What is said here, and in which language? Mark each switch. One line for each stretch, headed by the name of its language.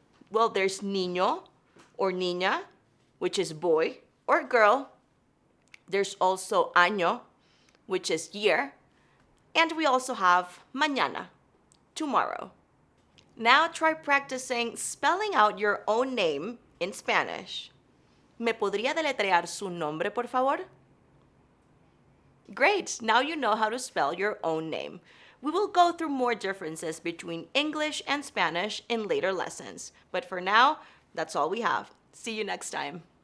English: Well, there's niño or niña, which is boy or girl. There's also año, which is year. And we also have mañana, tomorrow. Now try practicing spelling out your own name in Spanish.
Spanish: ¿Me podría deletrear su nombre, por favor?
English: Great, now you know how to spell your own name. We will go through more differences between English and Spanish in later lessons. But for now, that's all we have. See you next time.